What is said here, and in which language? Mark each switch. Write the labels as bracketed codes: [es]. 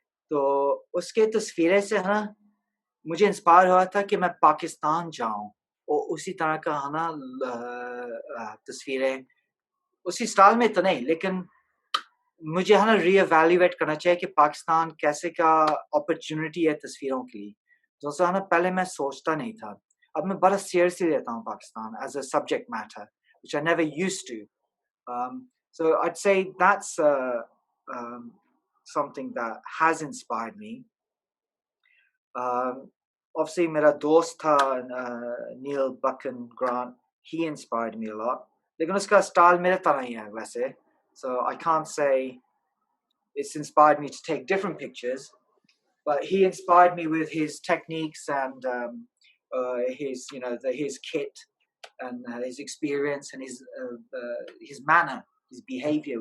[hi] तो उसके तस्वीरें से है ना मुझे इंस्पायर हुआ था कि मैं पाकिस्तान जाऊं और उसी तरह का है ना तस्वीरें उसी स्टाइल में तो नहीं, लेकिन मुझे है ना रीएवैल्यूएट करना चाहिए कि पाकिस्तान कैसे का अपॉर्चुनिटी है तस्वीरों के लिए। जो सा ना पहले मैं सोचता नहीं था, अब मैं बड़ा सीरियसली लेता हूँ Pakistan [en] As a subject matter, which I never used to. So I'd say that's something that has inspired me. Obviously, [hi] मेरा दोस्त था Neil Buchan Grant. [en] He inspired me a lot. [hi] लेकिन उसका स्टाइल मेरे तरह ही है वैसे. [en] So I can't say it's inspired me to take different pictures, but he inspired me with his techniques and his, you know, his kit and his experience and his manner, his behavior.